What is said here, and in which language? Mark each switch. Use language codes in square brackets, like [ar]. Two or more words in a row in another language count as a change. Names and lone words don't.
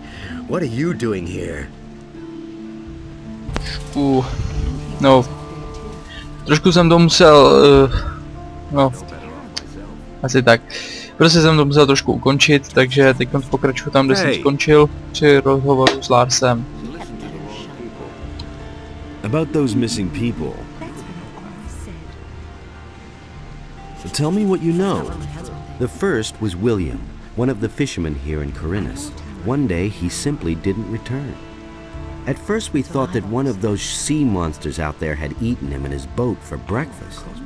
[en] What are you doing here? [cs] No. Trošku jsem to musel... no. Asi tak. Prostě jsem to musel trošku ukončit, takže teď pokračuju tam, kde jsem skončil při rozhovoru s Larsem. [en] About those missing people. Tell me what you know. The first was William, one of the fishermen here in Corinus. One day he simply didn't return. At first we thought that one of those sea monsters out there had eaten him in his boat for breakfast.